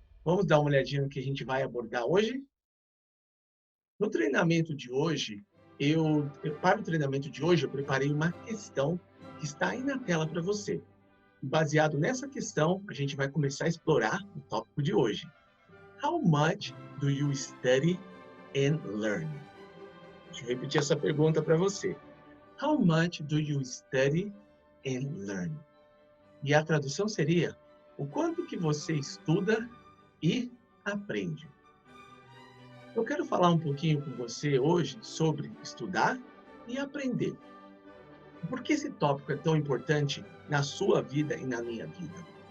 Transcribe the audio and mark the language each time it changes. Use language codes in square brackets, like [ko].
[pt] Vamos dar uma olhadinha no que a gente vai abordar hoje? No treinamento de hoje, para o treinamento de hoje, eu preparei uma questão que está aí na tela para você. Baseado nessa questão, a gente vai começar a explorar o tópico de hoje. [en] How much do you study and learn? [pt] Deixa eu repetir essa pergunta para você. [en] How much do you study and learn? [pt] E a tradução seria: o quanto que você estuda e aprende? Eu quero falar um pouquinho com você hoje sobre estudar e aprender. Por que esse tópico é tão importante na sua vida e na minha vida?